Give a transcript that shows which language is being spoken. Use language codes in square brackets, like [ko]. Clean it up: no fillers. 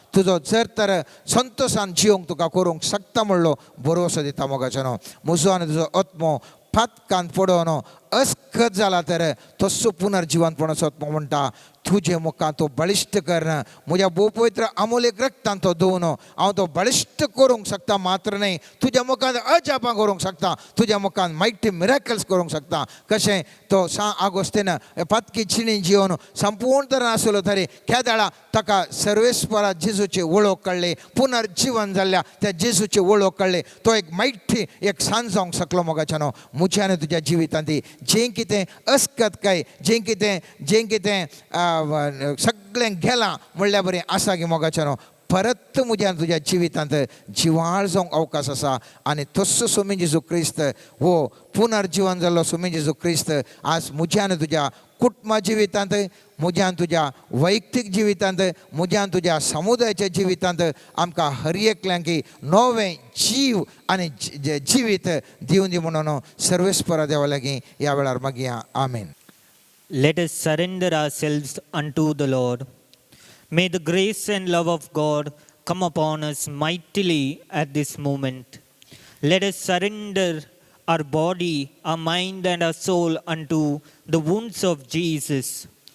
[kok] तुजो जर तर संतोशान जिवंक तुका करूंक शकता म्हणलो भरोसो दिता मोगाचें न्हू. म्हजो आनी तुजो आत्मो फातकान पडोवन अस्खत जाला तर तसो पुनर्जीवनपणाचो आत्मो म्हणटा तुजे मुखार तो बळिश्ट कर. म्हज्या भोव पवित्र अमोलेक रक्तान तो धुवन हांव तो बळिश्ट करूंक शकता. मात्र न्ही तुज्या मुखार अजापां करूंक शकता, तुज्या मुखार [en] mighty miracles [kok] करूंक शकता. कशें तो आगोस्तीन पातकी जिणी जिवन संपूर्ण तरान आसलो तरी ह्या दाळा ताका सर्वेस्परा जेजूची वळख कळ्ळी, पुनर्जीवन जाल्ल्या त्या जेजूची वळख कळ्ळी. तो एक मायठी एक सांज जावंक शकलो मोगाचें न्हू. म्हज्या आनी तुज्या जिवितांत जें कितें अस्खत काय जें कितें सगळें गेलां म्हणल्या बरें आसा गे मोगाचें न्हू. परत म्हज्या तुज्या जिवितांत जिवाळ जावंक अवकाश आसा. आनी तसो स्वामी जेजू क्रिस्त हो पुनर्जीवन जाल्लो स्वामी जेजू क्रिस्त आज म्हज्या आनी तुज्या कुटुंबा जिवितांत, म्हज्या आनी तुज्या वैयक्तीक जिवितांत, म्हज्या आनी तुज्या समुदायाच्या जिवितांत आमकां हर एकल्यांकी नवें जीव आनी जिवीत दिवन दी म्हणून सर्वेस्परा देवा लागीं ह्या वेळार मागया. आमेन. [en] Let us surrender ourselves unto the Lord. May the grace and love of God come upon us mightily at this moment. Let us surrender our body, our mind and our soul unto the wounds of Jesus.